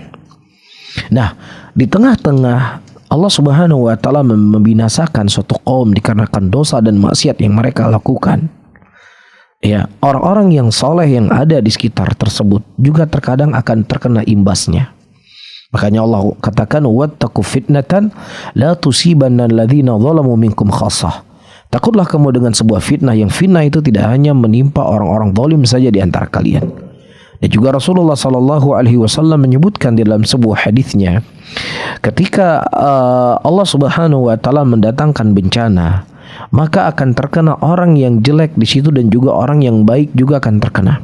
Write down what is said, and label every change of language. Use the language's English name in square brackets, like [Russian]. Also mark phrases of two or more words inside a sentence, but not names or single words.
[Indonesian] Nah, di tengah-tengah Allah [Arabic] سبحانه وتعالى [Indonesian] membinasakan suatu kaum dikarenakan dosa dan maksiat yang mereka lakukan. Ya, orang-orang yang soleh yang ada di sekitar tersebut juga terkadang akan terkena imbasnya. Makanya Allah katakan, [Arabic] واتقوا فتنة لا تصيبن الذين ظلموا منكم خاصة. [Indonesian] Takutlah kamu dengan sebuah fitnah yang fitnah itu tidak hanya menimpa orang-orang zalim saja di antara kalian. Dan juga Rasulullah [Arabic] صلى الله عليه وسلم [Indonesian] menyebutkan di dalam sebuah hadisnya, ketika Allah [Arabic] سبحانه وتعالى [Indonesian] mendatangkan bencana, maka akan terkena orang yang jelek di situ dan juga orang yang baik juga akan terkena.